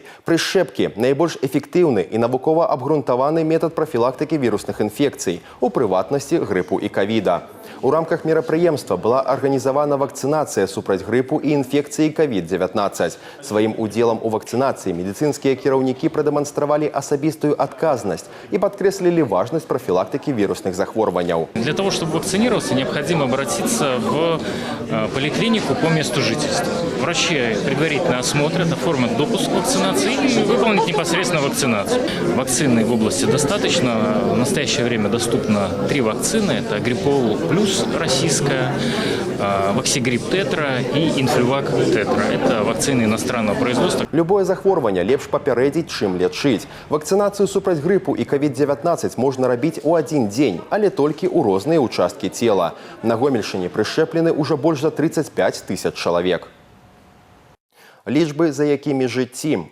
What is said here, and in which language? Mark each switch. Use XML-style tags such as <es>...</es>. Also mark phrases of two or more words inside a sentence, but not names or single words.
<be>Прышчэпкі – найбольш эфектыўны і навукова абгрунтаваны метад прафілактыкі вірусных інфекцый, у прыватнасці грыпу і ковіда. У рамках мерапрыемства была арганізавана вакцынацыя супраць грыпу і інфекцыі COVID-19. Сваім удзелам у вакцынацыі медыцынскія кіраўнікі прадэманстравалі асабістую адказнасць і падкрэслілі важнасць прафілактыкі вірусных захворванняў.</be> <ru>Для того, чтобы вакцинироваться, необходимо обратиться в поликлинику по месту жительства. Врачи предварительно осмотрят, оформят допуск к вакцинации и выполнят непосредственно вакцинацию. Вакцины в области достаточно. В настоящее время доступно 3 вакцины. Это Гриппол плюс российская, Ваксигрип Тетра и Инфлювак Тетра. Это вакцины иностранного производства.</ru> <be>Любое захворванне лепш папярэдзіць, чым лечыць. Вакцынацыю супраць грыпу і COVID-19 можна рабіць у адзін дзень, але толькі ў розныя участкі цела. На Гомельшыне прышчэплены ўжо больш за 35 000 чалавек. Лічбы, за якімі жыцці.</be>